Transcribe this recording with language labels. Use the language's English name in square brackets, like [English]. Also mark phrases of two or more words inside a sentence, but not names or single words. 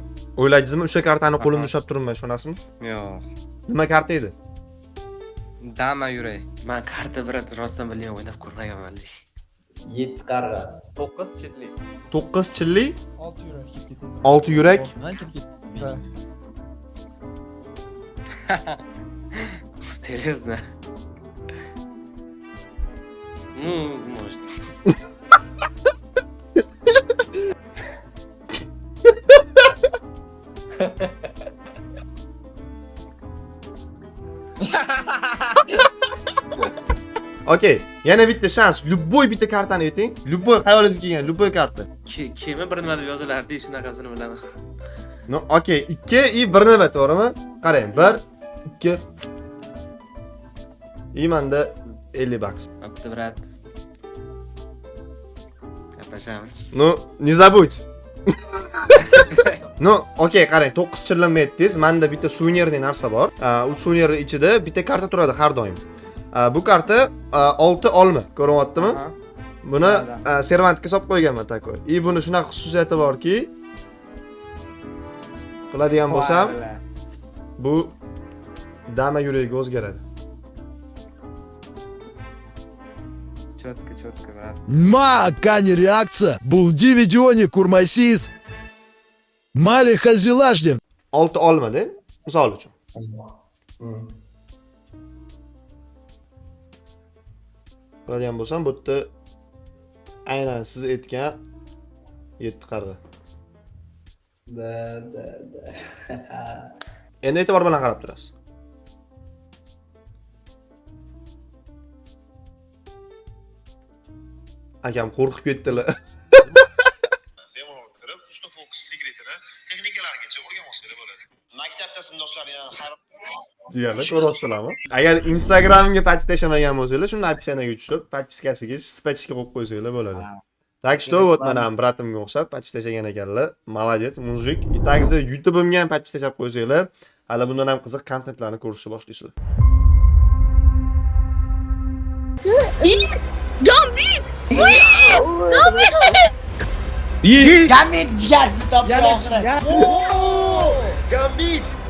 [Uzbek] O'ylaydingizmi? O'sha kartani qo'limda ushlab turibman, ishonasizmi? Yo'q. Nima karta edi? Dama yuray. Men karta birat rostdan bilgan o'ynab ko'rmaganman. 7 qarg'a. 9 chillik. 9 chillik, 6 yurak. 6 yurak. [Russian] Интересно. Может. [Uzbek] Okey, yana bitta shans. Любой bitta kartani ayting. Любой xayolingizga kelgan, любой karta. Kema bir nima deb yozilardi, shunaqasini bilaman. No, okey, 2 и 1 nima, to'g'rimi? Qarang, 1, 2. И menda 50 bucks. Bo'pti, brat. Gaplashamiz. [Russian] No, не забудь. No, [Uzbek] okey, qarang, 9 chillanma aytdingiz. Menda bitta suvenirli narsa bor. U suvenir ichida bitta karta turadi har doim. Bu karta 6 olma, ko'ryaptimi? Buni servantga solib qo'yganman takoy. И buni shunaqa xususiyati borki, qiladigan bo'lsam, bu dama yuragiga o'zgaradi. Cho'tka, brat. Кани реакция. Булди видеони курмайсиз. Мали хазилаждем. 6 olmada, misol uchun. Qiladigan bo'lsam, bu yerda aynan siz aytgan 7 qarg'a. Endi e'tibor bilan qarab turasiz. Akam qo'rqib ketdilar. Bemalol kirib, uchta fokus sekretini texnikalarigacha o'rganib olsa bo'ladi. Maktabda sinfdoshlaring hayron. Jigarlar, ko'ryapsizlarmi? Agar Instagramga podpishlamagan bo'lsangiz, shuni opsiyaga tushib, podpiskasiga sipachishga qo'yib qo'ysanglar bo'ladi. [Russian] Так что вот [Uzbek] mana bratimga o'xshab podpishlagan ekanlar. [Russian] Молодец, mujik. И также [Uzbek] YouTube'imga ham podpislab qo'ysanglar, hali bundan ham qiziq kontentlarni ko'rishni boshlaysizlar. Gambit! Gambit jigarsiz topgan. Gambit!